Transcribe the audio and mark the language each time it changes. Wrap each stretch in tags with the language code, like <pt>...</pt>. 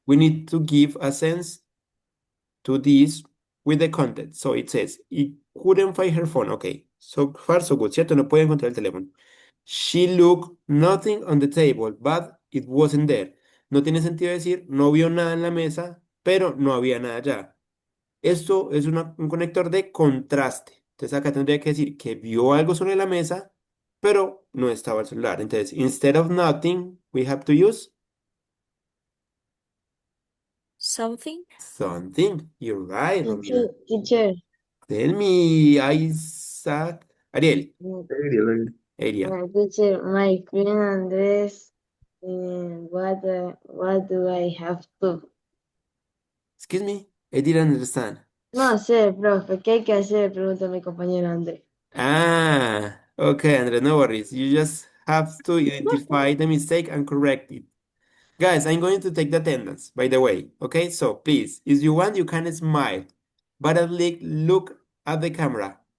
<en>We need to give a sense to this with the content. So it says, he couldn't find her phone. Okay, so far so good,</en> <es>¿cierto? No puede encontrar el teléfono.</es> <en>She looked nothing on the table, but it wasn't there.</en> <es>No tiene sentido decir, no vio nada en la mesa, pero no había nada allá. Esto es un conector de contraste. Entonces acá tendría que decir que vio algo sobre la mesa, pero no estaba el celular. Entonces,</es> <en>instead of nothing, we have to use Something? something. You're right, Romina. Teacher, Tell me, Isaac. Ariel. Ariel. teacher, my friend Andres, what do I have to? Excuse me, I didn't understand.</en> <es>No sé, profe, ¿qué hay que hacer? Pregunta mi compañero Andrés.</es> <en>Ah, okay, Andres, no worries. You just have to identify the mistake and correct it. Guys, I'm going to take the attendance, by the way. Okay, so please, if you want, you can smile, but at least look at the camera.</en>